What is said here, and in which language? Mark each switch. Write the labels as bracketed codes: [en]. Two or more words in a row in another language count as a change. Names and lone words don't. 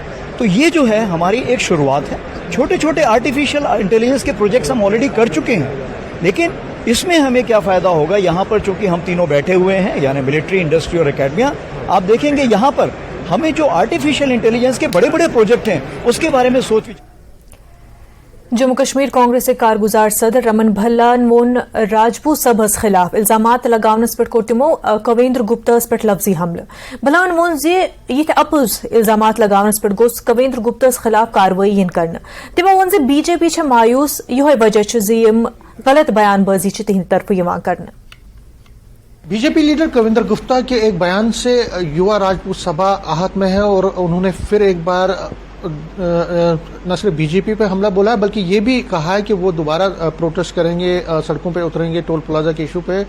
[hi] तो ये जो है हमारी एक शुरुआत है। छोटे छोटे [en] artificial intelligence [hi] के प्रोजेक्ट्स हम ऑलरेडी कर चुके हैं, लेकिन इसमें हमें क्या फायदा होगा यहाँ पर, चूंकि हम तीनों बैठे हुए हैं, यानी मिलिट्री, इंडस्ट्री और एकेडमिया, आप देखेंगे यहाँ पर हमें जो [en] artificial intelligence [hi] के बड़े बड़े प्रोजेक्ट हैं उसके बारे में सोच विचार। [ks] जम्मू कश्मीर कांग्रेस के कारगुजार सदर रमन भल्ला मोन राजपूत सबस खिलाफ इल्जामात लगावनस पे कोर तिमो कवेंद्र गुप्तस पे लफ्जी हमले। भलान मोन जे ये अपुज इल्जामात लगावनस पे गोस कवेंद्र गुप्तस खिलाफ कार्रवाई करना। तिमो वोन जे बीजेपी छ मायूस यह वजह जे यम गलत बयानबाजी तिहंद तरफ यवां करना। [hi] बीजेपी लीडर कविंदर गुप्ता के एक बयान से युवा राजपूत सभा आहत में है और उन्होंने फिर एक बार न सिर्फ बीजेपी पे हमला बोला है बल्कि ये भी कहा है कि वो दोबारा प्रोटेस्ट करेंगे, सड़कों पे उतरेंगे [en] toll plaza [hi] के इशू पे।